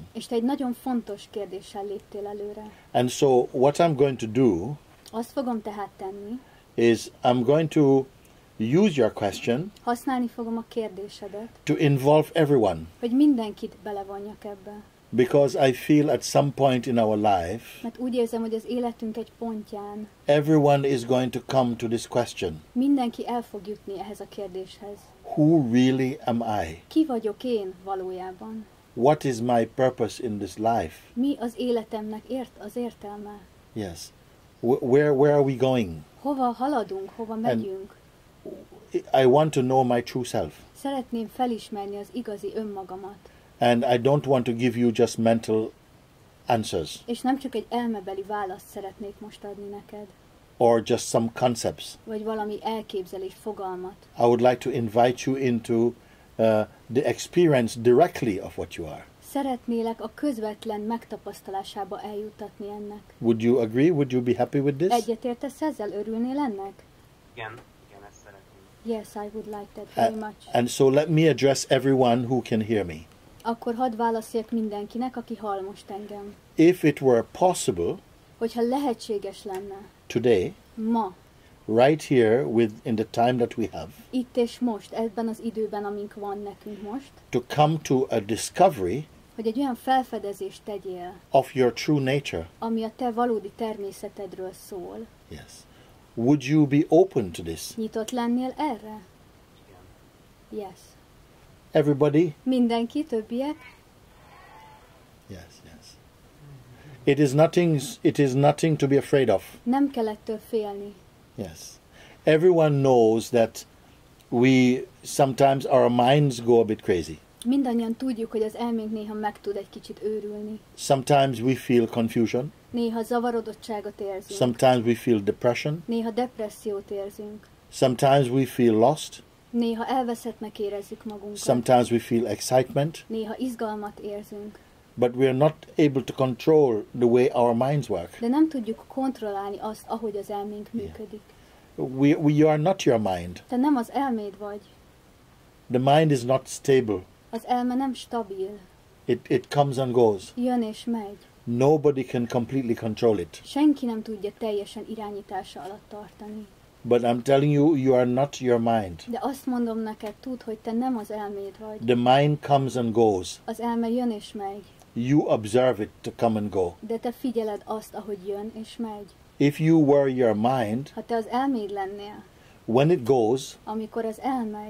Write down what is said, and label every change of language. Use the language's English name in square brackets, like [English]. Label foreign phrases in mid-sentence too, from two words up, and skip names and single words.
[Hungarian] És te egy nagyon fontos kérdéssel léptél előre. [English] And so what I'm going to do [Hungarian] Azt fogom tehát tenni, [English] is I'm going to use your question [Hungarian] használni fogom a kérdésedet, [English] to involve everyone, [Hungarian] hogy mindenkit belevonjak ebbe. [English] because I feel at some point in our life [Hungarian] Mert úgy érzem, hogy az életünk egy pontján [English] everyone is going to come to this question. [Hungarian] mindenki el fog jutni ehhez a kérdéshez. [English] Who really am I? [Hungarian] Ki vagyok én valójában? [English] What is my purpose in this life? [Hungarian] Mi az életemnek az értelme? [English] Yes. Where are we going? [Hungarian] Hova haladunk, hova megyünk? [English] I want to know my true self. [Hungarian] Szeretném felismerni az igazi önmagamat. [English] And I don't want to give you just mental answers [Hungarian] És nem csak egy elmebeli választ szeretnék most adni neked, [English] or just some concepts. [Hungarian] vagy valami elképzelés, fogalmat. [English] I would like to invite you into the experience directly of what you are. [Hungarian] Szeretnélek a közvetlen megtapasztalásába eljutatni ennek. [English] Would you agree? Would you be happy with this? [Hungarian] Egyetértesz ezzel? Örülnél ennek? Igen, ezt szeretném. [English] Yes, I would like that very much. And so let me address everyone who can hear me. [Hungarian] Akkor hadd válaszoljak mindenkinek, aki hall most engem. [English] If it were possible [Hungarian] Hogyha lehetséges lenne [English] today, [Hungarian] ma, [English] right here in the time that we have, [Hungarian] itt és most, ebben az időben, amink van nekünk most, [English] to come to a discovery [Hungarian] hogy egy olyan felfedezést tegyél, [English] of your true nature. [Hungarian] ami a te valódi természetedről szól. [English] Yes. Would you be open to this? [Hungarian] Nyitott lennél erre? Igen. [English] Yes. Everybody? [Hungarian] Mindenki, többiek? [English] Yes, yes. It is nothing to be afraid of. [Hungarian] Nem kell ettől félni. [English] Yes. Everyone knows that sometimes our minds go a bit crazy. [Hungarian] Mindannyian tudjuk, hogy az elménk néha meg tud egy kicsit őrülni. [English] Sometimes we feel confusion. [Hungarian] Néha zavarodottságot érzünk. [English] Sometimes we feel depression. [Hungarian] Néha depressziót érzünk. [English] Sometimes we feel lost. [Hungarian] Néha elveszettnek érezzük magunkat. [English] Sometimes we feel excitement. [Hungarian] Néha izgalmat érzünk. [English] But we are not able to control the way our minds work. [Hungarian] De nem tudjuk kontrollálni azt, ahogy az elménk működik. [English] You are not your mind. [Hungarian] Te nem az elméd vagy. [English] The mind is not stable. [Hungarian] Az elme nem stabil. [English] It comes and goes. [Hungarian] Jön és megy. [English] Nobody can completely control it. [Hungarian] Senki nem tudja teljesen irányítása alatt tartani. [English] But I'm telling you, you are not your mind. [Hungarian] De azt mondom neked, tudd, hogy te nem az elméd vagy. [English] The mind comes and goes. [Hungarian] Az elme jön és megy. [English] You observe it to come and go. [Hungarian] De te figyeled azt, ahogy jön és megy. [English] If you were your mind, [Hungarian] Ha te az elméd lennél, [English] when it goes, [Hungarian] amikor az elmegy,